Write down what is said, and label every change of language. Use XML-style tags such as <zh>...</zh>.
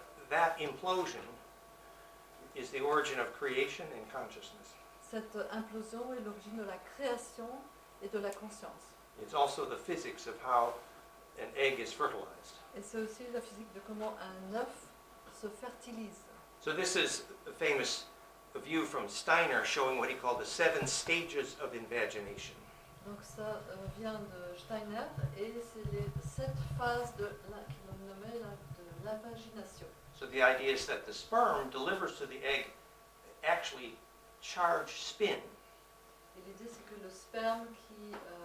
<en>that implosion is the origin of creation and consciousness.</en> <fr>cette implosion est l'origine de la création et de la conscience.</fr> <en>It's also the physics of how an egg is fertilized.</en> <fr>Et c'est aussi la physique de comment un œuf se fertilise.</fr> <en>So this is a famous view from Steiner showing what he called the 7 stages of invagination.</en> <fr>Donc ça vient de Steiner et c'est les 7 phases de qu'il nommait de l'imagination.</fr> <en>So the idea is that the sperm delivers to the egg actually charged spin.</en> <fr>Et l'idée c'est que le sperme qui</fr>